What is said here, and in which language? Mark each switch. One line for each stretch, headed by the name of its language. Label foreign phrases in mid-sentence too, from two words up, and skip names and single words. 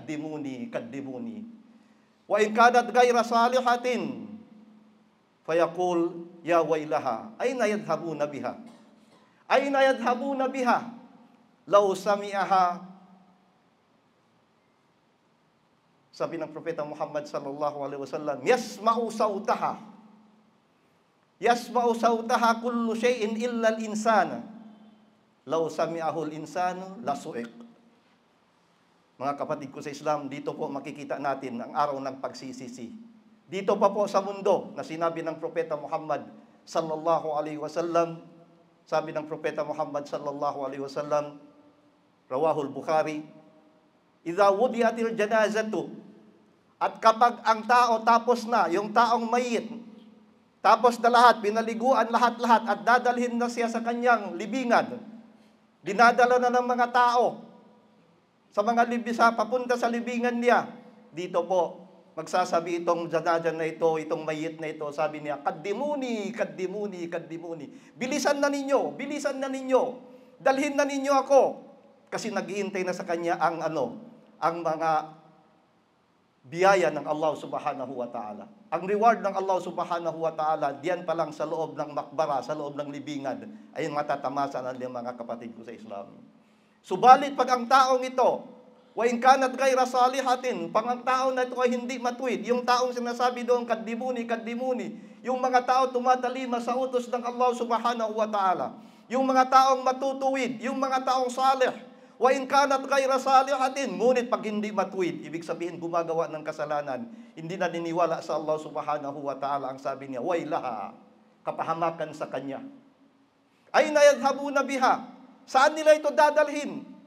Arabic: وإن كانت غير صالحة فيقول يا ويلها أين يذهبون بها لو سمعها.
Filipino: Sabi ng Propeta Muhammad
Arabic: صلى الله عليه وسلم, يسمع صوتها كل شيء إلا الإنسان لو سمعه الإنسان لصعق.
Filipino: Mga kapatid ko sa Islam, dito po makikita natin ang araw ng pagsisisi. Dito pa po sa mundo na sinabi ng Propeta Muhammad
Arabic: صلى الله عليه وسلم.
Filipino: Sabi ng Propeta Muhammad
Arabic: صلى الله عليه وسلم, رواه البخاري, إذا وضعت الجنازة,
Filipino: at kapag ang tao tapos na, yung taong mayit, tapos na lahat, pinaliguan lahat-lahat at dadalhin na siya sa kanyang libingan, dinadala na ng mga tao sa mga papunta sa libingan niya. Dito po, magsasabi itong janaza na ito, itong mayit na ito, sabi niya,
Arabic: قدموني قدموني قدموني.
Filipino: Bilisan na ninyo, dalhin na ninyo ako. Kasi naghihintay na sa kanya ang mga biyaya ng Allah
Arabic: سبحانه وتعالى.
Filipino: Ang reward ng Allah
Arabic: سبحانه وتعالى,
Filipino: diyan pa lang sa loob ng makbara, sa loob ng libingan, ay matatamasa ng mga kapatid ko sa Islam. Subalit pag ang taong ito,
Arabic: وإن كانت غير صالحة,
Filipino: pag ang tao na ito ay hindi matuwid, yung taong sinasabi doon,
Arabic: قدموني قدموني,
Filipino: yung mga tao tumatalima sa utos ng Allah
Arabic: سبحانه وتعالى,
Filipino: yung mga taong matutuwid, yung mga taong salih,
Arabic: وإن كانت غير صالحة,
Filipino: ngunit pag hindi matuwid, ibig sabihin gumagawa ng kasalanan, hindi na niniwala sa Allah
Arabic: سبحانه وتعالى,
Filipino: ang sabi niya, wailaha, kapahamakan sa kanya.
Arabic: أين يذهبون بها,
Filipino: saan nila ito dadalhin?